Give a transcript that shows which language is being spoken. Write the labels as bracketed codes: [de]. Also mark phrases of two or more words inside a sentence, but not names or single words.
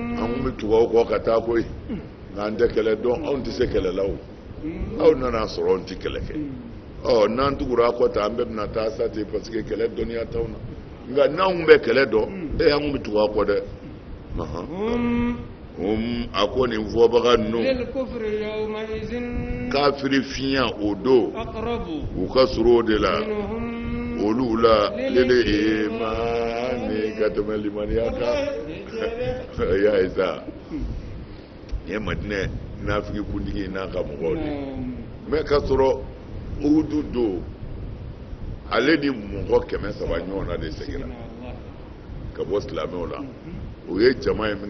[bm] an tun bɛ tugu aw kɔ ka taa koyi nka an tɛ kɛlɛ dɔn anw tɛ se kɛlɛ la o aw nana sɔrɔ anw tɛ kɛlɛ kɛ n'an tugura a kɔ ta an bɛɛ bɛna taa sa ten [fr] parce que [bm] kɛlɛ dɔnniya t'anw na nka n'anw tun bɛ kɛlɛ dɔn an tun bɛ tugu aw kɔ dɛ a ko nin fɔbaga ninnu kafiri fiɲɛ o don u ka surun o de la olu la lele imani limani ka tɛmɛ limaniya kan ya ye sa nin ye Madinɛ nafigi kuntigi n'a ka mɔgɔw de mais ka sɔrɔ Uhudu don ale ni mɔgɔ 300 ɲɔgɔn na de seginna ka bɔ silamɛw la o ye jama ye min